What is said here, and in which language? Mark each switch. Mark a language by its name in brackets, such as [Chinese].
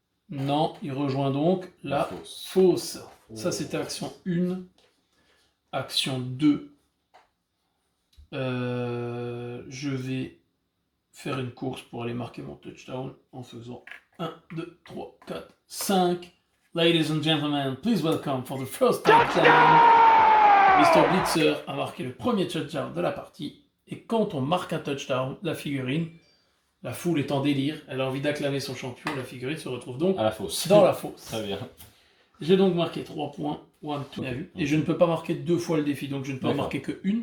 [French] Non, il rejoint donc la fausse. Ça, c'était action 1. Action 2. Je vais faire une course pour aller marquer mon touchdown en faisant 1, 2, 3, 4, 5. [English] Ladies and gentlemen, please welcome for the first touchdown. [French] Mr. Blitzer a marqué le premier touchdown de la partie. Et quand on marque un touchdown, la figurine, la foule est en délire, elle a envie d'acclamer son champion, la figurine se retrouve donc à la fosse. dans la fosse. Très bien. J'ai donc marqué 3 points, bien vu. Et je ne peux pas marquer 2 fois le défi, donc je ne peux en marquer que une.